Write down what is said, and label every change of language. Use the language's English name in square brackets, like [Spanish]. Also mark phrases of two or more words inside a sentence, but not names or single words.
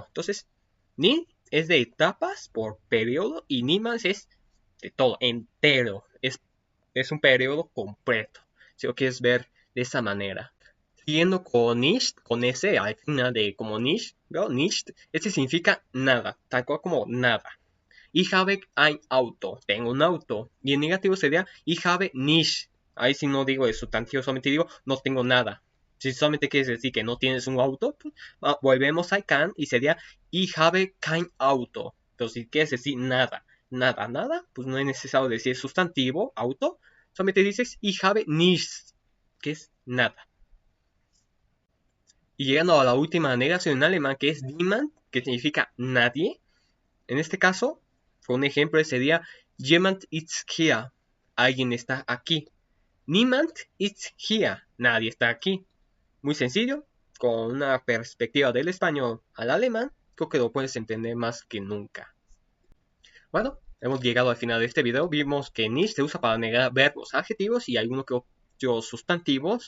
[Spanish] Entonces, ni es de etapas por periodo y Niemals es de todo, entero. Es un periodo completo, si lo quieres ver de esa manera. Siguiendo con nicht, con ese al final de como nicht, ¿no? Nicht, este significa nada, tal cual como nada. [German] Ich habe ein Auto, [Spanish] tengo un auto. Y en negativo sería [German] ich habe nicht. [Spanish] Ahí si no digo el sustantivo, solamente digo no tengo nada. Si solamente quieres decir que no tienes un auto, pues, volvemos a can y sería [German] ich habe kein Auto. [Spanish] Pero si quieres decir nada, nada, nada, pues no es necesario decir sustantivo, auto. Solamente dices [German] ich habe nichts, [Spanish] que es nada. Y llegando a la última negación en alemán, que es niemand, que significa nadie. En este caso, por un ejemplo, sería [German] jemand ist hier. [Spanish] Alguien está aquí. [German] Niemand ist hier. [Spanish] Nadie está aquí. Muy sencillo. Con una perspectiva del español al alemán, creo que lo puedes entender más que nunca. Bueno, hemos llegado al final de este video. Vimos que nicht se usa para negar verbos, adjetivos y algunos que otros sustantivos.